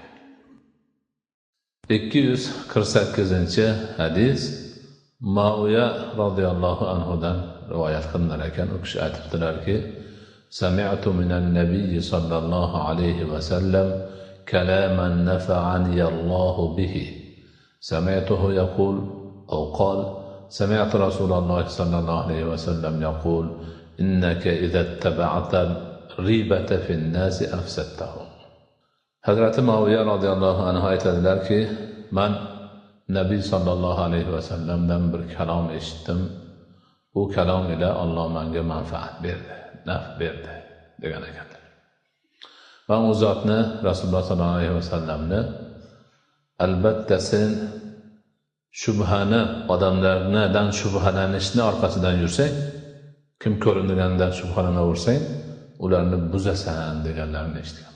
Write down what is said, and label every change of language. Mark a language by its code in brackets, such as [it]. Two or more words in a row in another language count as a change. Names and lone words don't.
[uz] 248 hadis Muaviya [ar] رضي الله عنه [uz] rivoyat qilinar ekan. U kishi aytibdilarki, [ar] سمعت من النبي صلى الله عليه وسلم كلاما نفعني الله به. سمعته يقول أو قال سمعت رسول الله صلى الله عليه وسلم يقول إنك إذا اتبعت الريبة في الناس أفسدتهم. [uz] Hazrati Muaviya [ar] رضي الله عنه [uz] aytadilarki, men Nabiy [ar] صلى الله عليه وسلم [uz] bir kalom eshitdim. Bu kalom ila Alloh menga manfaat berdi, naf berdi degan ekanlar. Va u zotni Rasululloh [ar] صلى الله عليه وسلم [uz] albatta sen shubhani, odamlardan shubhalanishni orqasidan yursang, kim ko'ringanidan shubhalanaversang, ularni buzasan deganlarini eshitgan.